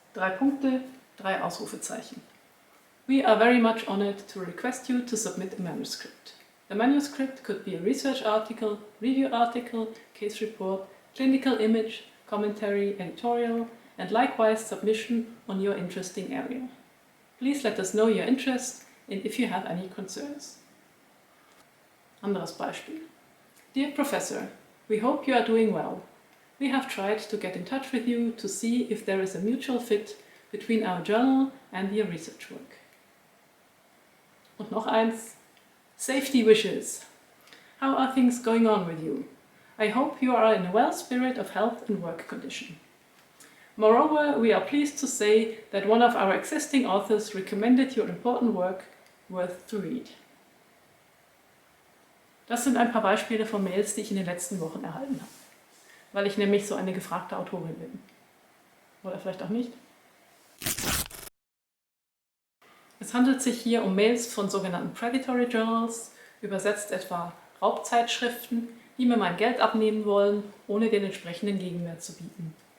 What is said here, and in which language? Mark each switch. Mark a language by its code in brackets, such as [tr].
[de] 3 Punkte, 3 Ausrufezeichen. [en] We are very much honored to request you to submit a manuscript. The manuscript could be a research article, review article, case report, clinical image, commentary, editorial, and likewise submission on your interesting area. Please let us know your interest and if you have any concerns. [de] Anderes Beispiel. [en] Dear Professor, we hope you are doing well. We have tried to get in touch with you to see if there is a mutual fit between our journal and your research work. [de] Und noch eins. [en] Safety wishes. How are things going on with you? I hope you are in a well spirit of health and work condition. Moreover, we are pleased to say that one of our existing authors recommended your important work worth to read. [de] Das sind ein paar Beispiele von Mails, die ich in den letzten Wochen erhalten habe, weil ich nämlich so eine gefragte Autorin bin. Oder vielleicht auch nicht. Es handelt sich hier um Mails von sogenannten Predatory Journals, übersetzt etwa Raubzeitschriften, die mir mein Geld abnehmen wollen, ohne den entsprechenden Gegenwert zu bieten.